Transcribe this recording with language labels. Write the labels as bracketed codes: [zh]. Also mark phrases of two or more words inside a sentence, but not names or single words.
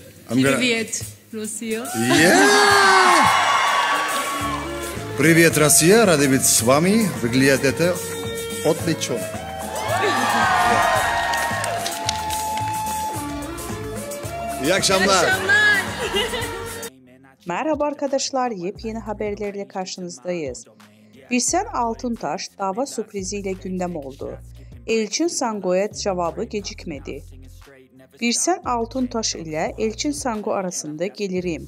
[ru] Привет, Россия. Привет, Россия. Рады быть с вами. Выглядит это отлично. [tr] İyi akşamlar. Merhaba arkadaşlar, yepyeni haberlerle karşınızdayız. Birsen Altuntaş dava sürpriziyle gündem oldu. Elçin Sango'ya cevabı gecikmedi. Birsen Altuntaş ile Elçin Sango arasında gelirim.